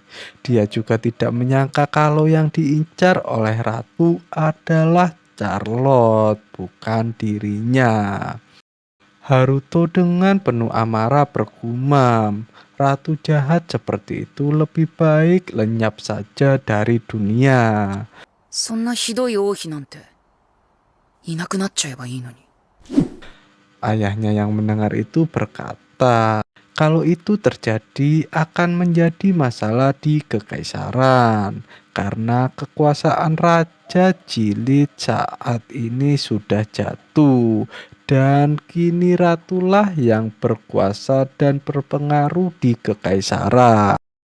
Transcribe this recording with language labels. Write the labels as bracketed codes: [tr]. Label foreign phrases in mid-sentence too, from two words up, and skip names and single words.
[id] Dia juga tidak menyangka kalau yang diincar oleh ratu adalah Charlotte, bukan dirinya. Haruto dengan penuh amarah bergumam, ratu jahat seperti itu lebih baik lenyap saja dari dunia. [ja] そんなひどい王妃なんていなくなっちゃえばいいのに。 [id] Ayahnya yang mendengar itu berkata, kalau itu terjadi akan menjadi masalah di kekaisaran karena kekuasaan Raja Jilid saat ini sudah jatuh dan kini ratulah yang berkuasa dan berpengaruh di kekaisaran.